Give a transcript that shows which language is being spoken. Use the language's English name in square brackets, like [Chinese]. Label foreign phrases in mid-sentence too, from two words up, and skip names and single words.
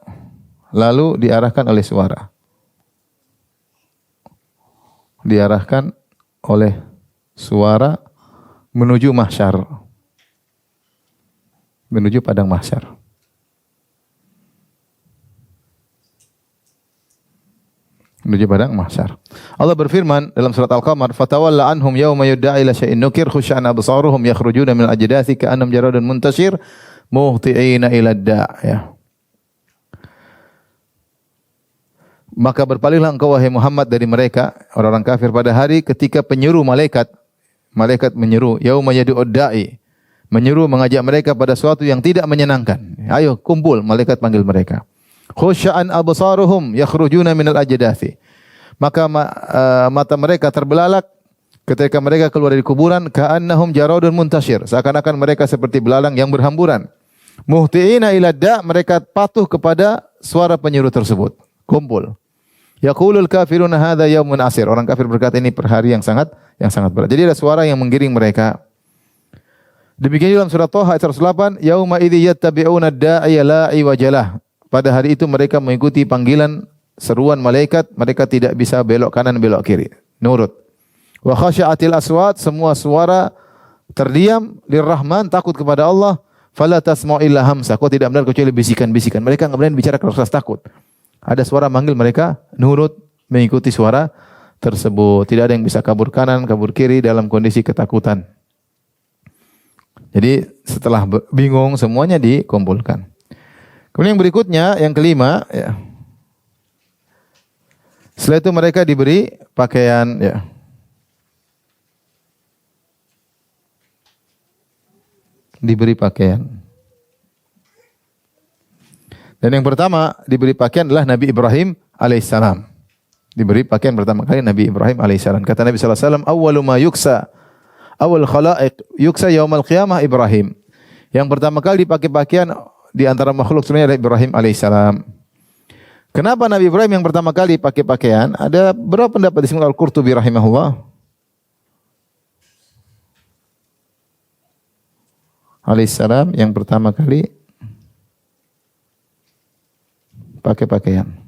[Indonesian] Lalu diarahkan oleh suara. Diarahkan oleh suara menuju mahsyar. Menuju padang mahsyar. Menuju padang mahsyar. Allah berfirman dalam surat Al-Qamar, [Arabic] "فتول عنهم يوم يدع الداع إلى شيء نكر خشعا أبصارهم يخرجون من الأجداث كأنهم جراد منتشر مهطعين إلى الداع'." [Indonesian] Ya. Maka berpalinglah engkau wahai Muhammad dari mereka orang-orang kafir pada hari ketika penyeru malaikat menyeru [Arabic] يوم يدع الداع, [Indonesian] menyeru mengajak mereka pada suatu yang tidak menyenangkan. Ayo kumpul, malaikat panggil mereka. [Arabic] خشعا أبصارهم يخرجون من الأجداث. [Indonesian] Maka mata mereka terbelalak ketika mereka keluar dari kuburan, [Arabic] كأنهم جراد منتشر, [Indonesian] seakan-akan mereka seperti belalang yang berhamburan. [Arabic] مهطعين إلى الداع', [Indonesian] mereka patuh kepada suara penyeru tersebut. Kumpul. [Arabic] يقول الكافرون هذا يوم عسر. [Indonesian] Orang kafir berkata ini per hari yang sangat berat. Jadi ada suara yang menggiring mereka. Demikian dalam surat Thaha ayat 108, [Arabic] يومئذ يتبعون الداعي لا عوج له. [Indonesian] Pada hari itu mereka mengikuti panggilan seruan malaikat, mereka tidak bisa belok kanan belok kiri, nurut. [Arabic] وخشعت الأصوات, [Indonesian] semua suara terdiam lirrahman, takut kepada Allah. [Arabic] فلا تسمع إلا همسا. [Indonesian] Kau tidak benar kecuali bisikan-bisikan. Mereka enggak berani bicara keras takut. Ada suara manggil, mereka nurut mengikuti suara tersebut. Tidak ada yang bisa kabur kanan, kabur kiri dalam kondisi ketakutan. Jadi setelah bingung semuanya dikumpulkan. Kemudian yang berikutnya, yang kelima, ya. Setelah itu mereka diberi pakaian, ya. Diberi pakaian. Dan yang pertama diberi pakaian adalah Nabi Ibrahim alaihissalam. Diberi pakaian pertama kali Nabi Ibrahim alaihissalam. Kata Nabi [Arabic] صلى الله عليه وسلم أول ما يكسى أول الخلائق يكسى يوم القيامة إبراهيم." [Indonesian] Yang pertama kali dipakai pakaian di antara makhluk semuanya adalah Ibrahim alaihissalam. Kenapa Nabi Ibrahim yang pertama kali pakai pakaian? Ada berapa pendapat di sini Al-Qurtubi rahimahullah. Alaihissalam yang pertama kali pakai pakaian.